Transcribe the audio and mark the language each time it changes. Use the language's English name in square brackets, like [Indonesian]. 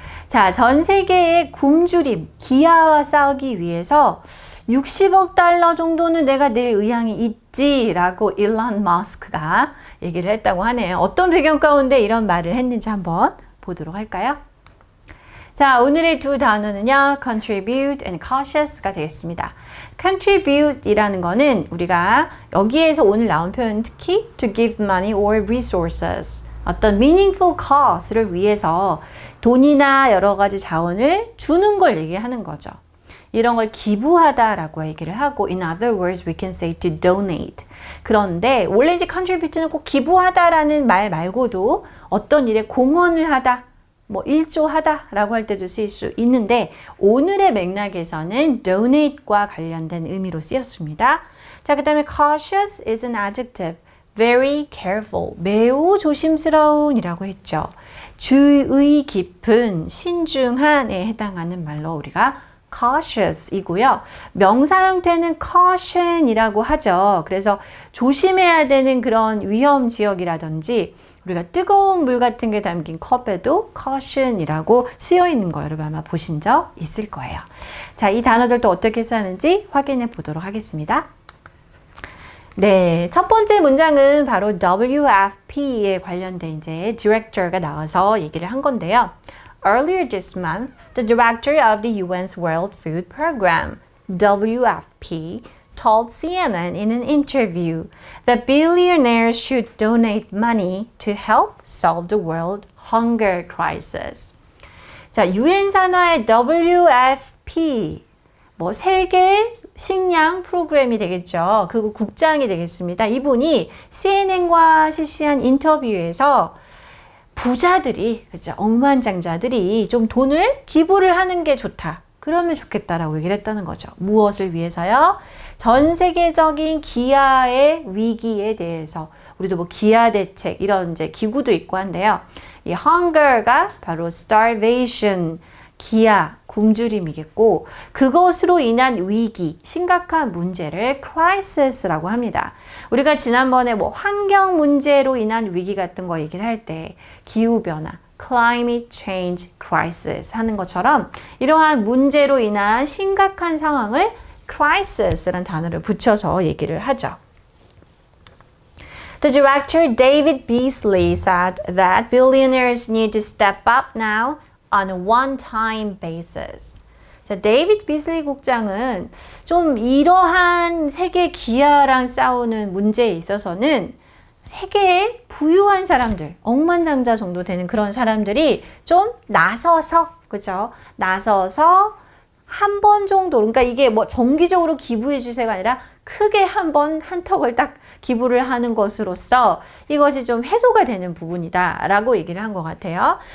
[Korean] 자, 전 세계의 굶주림, 기아와 싸우기 위해서 60억 달러 정도는 내가 낼 의향이 있지라고 일론 머스크가 얘기를 했다고 하네요. 어떤 배경 가운데 이런 말을 했는지 한번 보도록 할까요? 자, 오늘의 두 단어는요. [English] contribute and cautious가 되겠습니다. [Korean] contribute이라는 거는 우리가 여기에서 오늘 나온 표현 특히 [English] to give money or resources [Korean] 어떤 [English] meaningful cause [Korean] 를 위해서 돈이나 여러 가지 자원을 주는 걸 얘기하는 거죠. 이런 걸 기부하다라고 얘기를 하고 [English] in other words we can say to donate. [Korean] 그런데 원래 이제 contribute는 꼭 기부하다라는 말 말고도 어떤 일에 공헌을 하다, 뭐 일조하다라고 할 때도 쓰일 수 있는데 오늘의 맥락에서는 donate과 관련된 의미로 쓰였습니다. [English] 자, 그 다음에 cautious is an adjective. very careful, [Korean] 매우 조심스러운 이라고 했죠. 주의 깊은, 신중한에 해당하는 말로 우리가 cautious 이고요. 명사 형태는 caution이라고 하죠. 그래서 조심해야 되는 그런 위험 지역이라든지 우리가 뜨거운 물 같은 게 담긴 컵에도 caution이라고 쓰여 있는 거 여러분 아마 보신 적 있을 거예요. 자, 이 단어들도 어떻게 쓰는지 확인해 보도록 하겠습니다. 네, 첫 번째 문장은 바로 WFP에 관련된 이제 디렉터가 나와서 얘기를 한 건데요. [English] Earlier this month, the director of the UN's World Food Program, WFP, told CNN in an interview that billionaires should donate money to help solve the world hunger crisis. [Korean] 자, 유엔 산하의 WFP, 뭐 세계 식량 프로그램이 되겠죠. 그 국장이 되겠습니다. 이분이 CNN과 실시한 인터뷰에서 부자들이, 그죠? 억만장자들이 좀 돈을 기부를 하는 게 좋다. 그러면 좋겠다라고 얘기를 했다는 거죠. 무엇을 위해서요? 전 세계적인 기아의 위기에 대해서 우리도 뭐 기아 대책 이런 이제 기구도 있고 한데요. 이 hunger가 바로 starvation, 기아, 굶주림이겠고 그것으로 인한 위기, 심각한 문제를 crisis라고 합니다. 우리가 지난번에 뭐 환경 문제로 인한 위기 같은 거 얘기를 할 때 기후변화, [English] climate change crisis [Korean] 하는 것처럼 이러한 문제로 인한 심각한 상황을 crisis라는 단어를 붙여서 얘기를 하죠. [English] The director David Beasley said that billionaires need to step up now on a one-time basis. [Korean] 자, 데이비드 비슬리 국장은 좀 이러한 세계 기아랑 싸우는 문제에 있어서는 세계의 부유한 사람들, 억만장자 정도 되는 그런 사람들이 좀 나서서, 그죠? 나서서 한 번 정도, 그러니까 이게 뭐 정기적으로 기부해 주세요가 아니라 크게 한 번 한턱을 딱 기부를 하는 것으로서 이것이 좀 해소가 되는 부분이다 라고 얘기를 한 것 같아요.